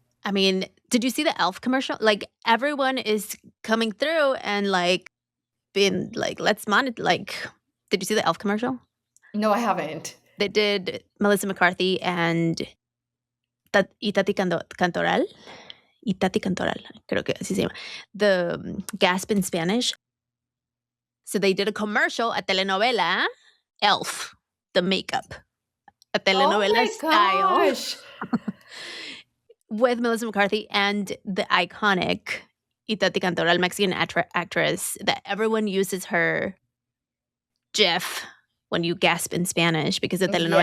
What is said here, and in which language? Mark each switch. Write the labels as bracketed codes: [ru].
[en] I mean, did you see the Elf commercial? Like, everyone is coming through and, like, being like, "Let's monitor." Like, did you see the Elf commercial? No, I haven't. They did Melissa McCarthy and Cantoral. [es] Itati Cantoral, creo que así se llama. [en] The gasp in Spanish. So they did a commercial, a telenovela, Elf, the makeup, a Oh telenovela my style gosh. with Melissa McCarthy and the iconic Itati Cantoral, Mexican actress that everyone uses her GIF when you gasp in Spanish because of telenovela